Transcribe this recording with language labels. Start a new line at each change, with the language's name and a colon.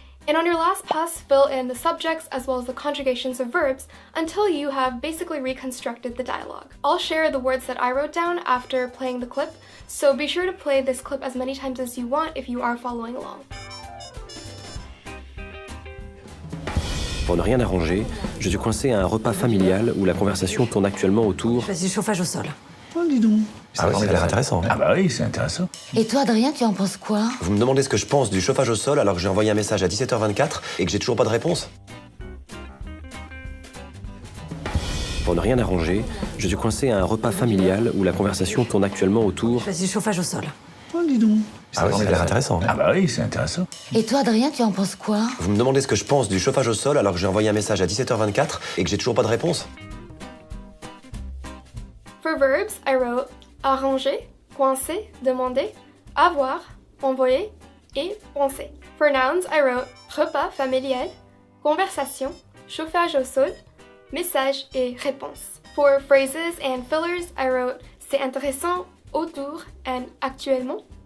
English: And on your last pass, fill in the subjects as well as the conjugations of verbs until you have basically reconstructed the dialogue. I'll share the words that I wrote down after playing the clip, so be sure to play this clip as many times as you want if you are following along.
French: Pour ne rien arranger, je suis coincé à un repas familial où la conversation tourne actuellement autour... C'est du chauffage au sol. Oh, dis donc. Ah oui, ça a l'air intéressant. Ah bah oui, c'est intéressant. Et toi, Adrien, tu en penses quoi? Vous me demandez ce que je pense du chauffage au sol alors que j'ai envoyé un message à 17h24 et que j'ai toujours pas de réponse? Pour ne rien arranger, je suis coincé à un repas familial où la conversation tourne actuellement autour... C'est du chauffage au sol. Oh, dis donc. Ah oui, ça a l'air intéressant. Ah bah oui, c'est intéressant. Et toi, Adrien, tu en penses quoi? Vous me demandez ce que je pense du chauffage au sol alors que j'ai envoyé un message à 17h24 et que j'ai toujours pas de réponse?
English: For verbs, I wrote arranger, coincer, demander, avoir, envoyer, et penser. For nouns, I wrote repas familial, conversation, chauffage au sol, message et réponse. For phrases and fillers, I wrote c'est intéressant, autour, and actuellement.